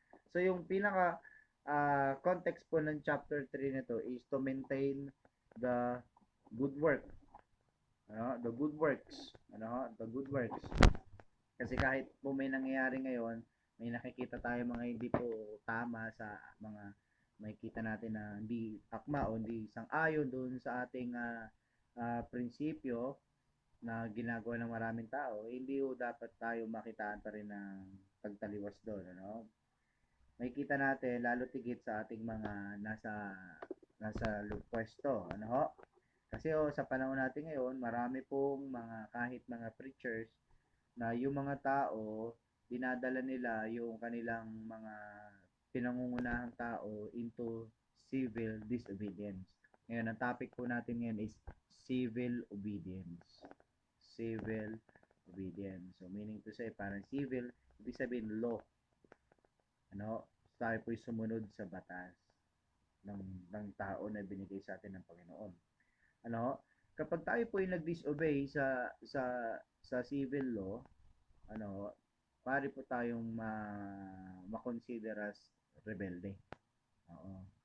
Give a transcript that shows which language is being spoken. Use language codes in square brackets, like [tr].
[en] So [tl] yung pinaka context po ng chapter 3 nito [en] is to maintain the good work. The good works. The good works. [tl] Kasi kahit po may nangyayari ngayon, may nakikita tayo mga hindi po tama sa mga makikita natin na hindi akma o hindi sang-ayon doon sa ating prinsipyo na ginagawa ng maraming tao, hindi ho dapat tayo makitaan pa rin ng pagtaliwas doon, ano? Makikita natin lalo tigit sa ating mga nasa pwesto, ano ho? Kasi sa panahon natin ngayon, marami pong kahit mga preachers na yung mga tao, dinadala nila yung kanilang mga pinangungunahang tao [en] into civil disobedience. [tl] Ngayon, ang topic po natin ngayon [en] is civil obedience. Civil obedience. [tl] So, meaning to say, parang civil, ibig sabihin law. Ano? Tayo po'y sumunod sa batas ng tao na binigay sa atin ng Panginoon. Ano? Kapag tayo po'y nag-disobey sa civil law, ano, pari po tayong ma-consider as rebelde. Oo.